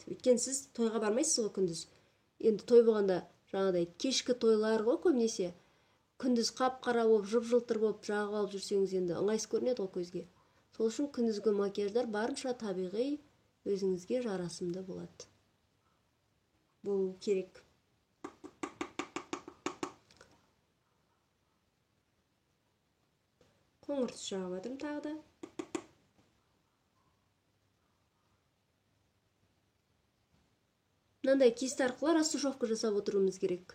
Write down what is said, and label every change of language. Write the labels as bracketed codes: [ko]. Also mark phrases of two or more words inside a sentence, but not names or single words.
[kk] Өйткені сіз тойға бармайсыз ғой күндіз. Енді той болғанда жаңағыдай кешкі тойлар ғой көбінесе. Күндіз қап-қара болып, жып-жылтыр болып жағып алып жүрсеңіз, енді ыңғайсыз көрінеді ол көзге. Сол үшін күндізгі макияждар барынша табиғи, өзіңізге жарасымды болады. [ky] болуу керек. Коңур түс жагып атам тагы да. Мындай кист аркылуу растушевка жасап отуруубуз керек.